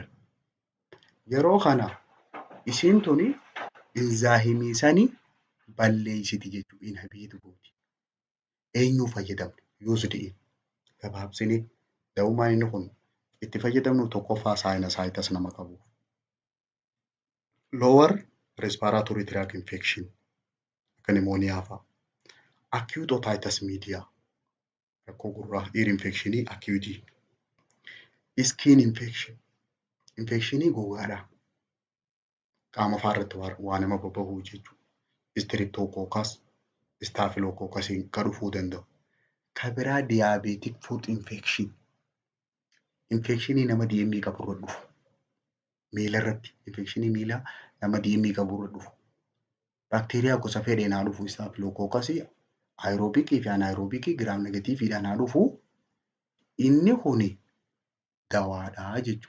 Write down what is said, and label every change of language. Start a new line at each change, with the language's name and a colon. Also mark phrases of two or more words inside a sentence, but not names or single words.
Oromo: Yeroo kana isiin tuni inzaayimii sanii balleessiti jechuudha. Inhibiit gooti. Eenyuu fayyadamne? USDA. Gabaabsinee da'ummaan inni kun itti fayyadamnu tokkoffaa saayinasaayitas nama qabu.
English: Lower respiratory tract infection
Oromo: akka nimooniyaa fa'a.
English: Acute otitis media
Oromo: rakkoo gurraa ear infectionii acute.
English: Skin infection
Oromo: infectionii gogaadhaa. Qaama faarratti waa nama bobba'uu jechuudha. Streptococcus, staphylococcus kan dhufuu danda'u. Kan biraa
English: diabetic foot infection.
Oromo: Infekshinii nama DME qaburra dhufu. Miila irratti infekshinii miilaa nama DME qaburra dhufu. Baakteeriyaa gosa fedheen haa dhufu. Staphylococcus aeroobikii fi anaeroobikii giraam negatiiviidhaan haa dhufu. Inni kuni dawaadhaa jechuudha.